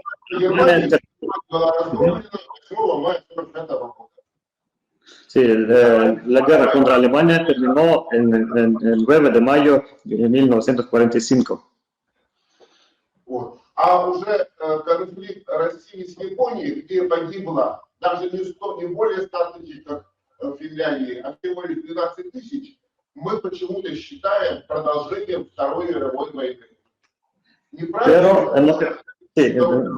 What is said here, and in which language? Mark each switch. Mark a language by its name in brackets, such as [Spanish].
[Russian] Германия была разгромлена 8 мая 1945 года. [Spanish] Sí, la guerra contra Alemania terminó el 9 de mayo de 1945. [Russian] Вот. А уже конфликт России с Японией, где погибло даже не более 100 тысяч, как в Финляндии, а всего лишь 12 тысяч, мы почему-то считаем продолжением Второй мировой войны. Неправильно?